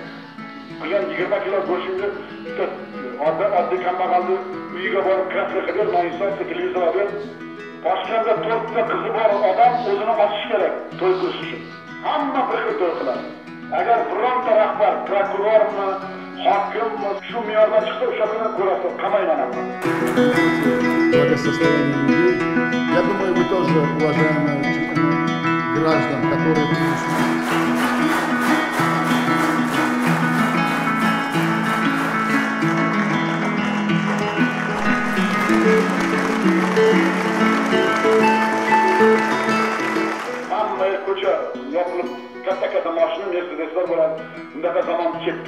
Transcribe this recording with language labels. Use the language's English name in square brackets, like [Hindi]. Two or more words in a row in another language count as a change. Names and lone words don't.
[Uzbek] Qilgan 20 kilo go'shtni oddiy kambag'alni uyiga borib katta qilib, noinsof televizor olib, Toshkentda 4 ta qizi bor odam o'zini ochish kerak to'y qilish uchun. Hamma bir xil to'y qiladi. Agar bironta rahbar, prokurormi, hokimmi shu me'yordan chiqsa, o'sha kuni ko'rasiz, qamayman. [Russian] Благосостояние людей. Я думаю, вы тоже, уважаемые граждан, которые [Uzbek] ko'cha yopilib katta mashina Mercedeslar bilan bundaqa zamon ketdi.